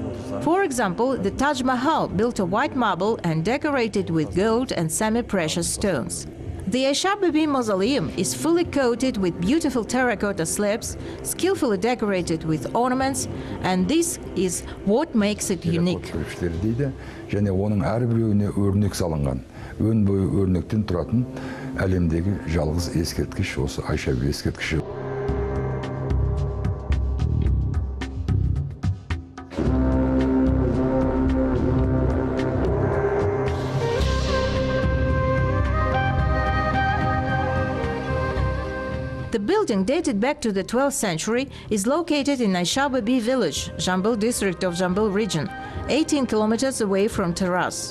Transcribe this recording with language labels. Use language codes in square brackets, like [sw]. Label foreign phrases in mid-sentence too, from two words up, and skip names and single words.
[en] For example, the Taj Mahal, built of white marble and decorated with gold and semi-precious stones. The Aisha Bibi mausoleum is fully coated with beautiful terracotta slabs, skillfully decorated with ornaments, and this is what makes it unique. [kk] Және оның әрбіреуіне өрнек салынған, өн бойы өрнектен тұратын әлемдегі жалғыз ескерткіш осы Айша Биби ескерткіші. [en] The building, dated back to the 12th century, is located in Aisha Bibi village, Jambul district of Jambul region, 18 kilometers away from Taraz.